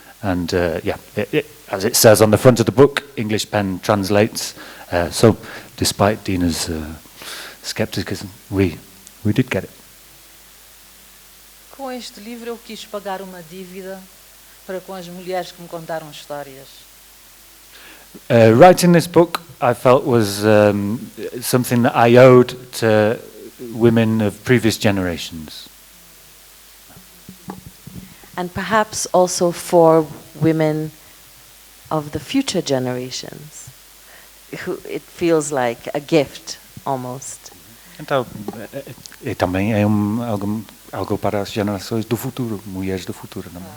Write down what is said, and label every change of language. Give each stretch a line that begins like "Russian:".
English: And as it says on the front of the book, English Pen Translates. So despite Dina's skepticism, we did get it.
Portuguese: Com este livro eu quis pagar uma dívida para com as mulheres que me contaram histórias.
English: Writing this book, I felt was something that I owed to women of previous generations. And perhaps also for women of the future generations, who it feels like a gift almost.
Portuguese: Então, também é algo para as gerações do futuro, mulheres do futuro.